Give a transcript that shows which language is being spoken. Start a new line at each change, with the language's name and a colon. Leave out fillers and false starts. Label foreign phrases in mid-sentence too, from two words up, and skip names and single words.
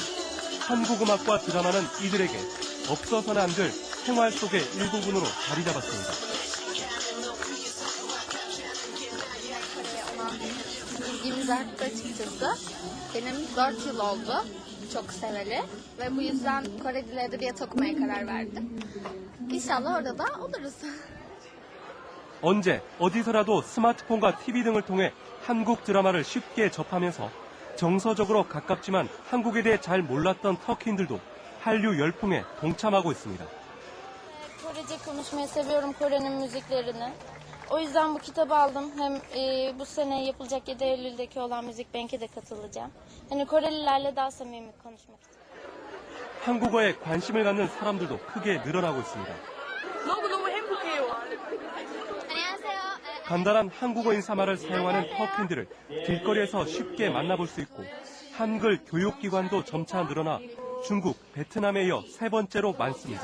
Korean: 한국 음악과 드라마는 이들에게 없어서는 안 될 생활 속의 일부분으로 자리 잡았습니다.
Turkish: İlgimiz arttı açıkçası. Benim 4 yıl oldu. Çok seveli. Ve bu yüzden Kore Dili Edebiyatı okumaya karar verdim. İnşallah orada da oluruz.
Korean: 언제 어디서라도 스마트폰과 TV 등을 통해 한국 드라마를 쉽게 접하면서 정서적으로 가깝지만 한국에 대해 잘 몰랐던 터키인들도 한류 열풍에 동참하고 있습니다.
Turkish: Korece konuşmayı seviyorum, Kore'nin müziklerini. O yüzden bu kitabı aldım. Hem bu sene yapılacak 7 Eylül'deki olan Müzik Bank'e de katılacağım. Hani Korelilerle daha samimi konuşmak için.
Korean: 한국어에 관심을 갖는 사람들도 크게 늘어나고 있습니다. 너무 행복해요. 간단한 한국어 인사말을 사용하는 터키인들을 길거리에서 쉽게 만나볼 수 있고 한글 교육기관도 점차 늘어나 중국, 베트남에 이어 3번째로 많습니다.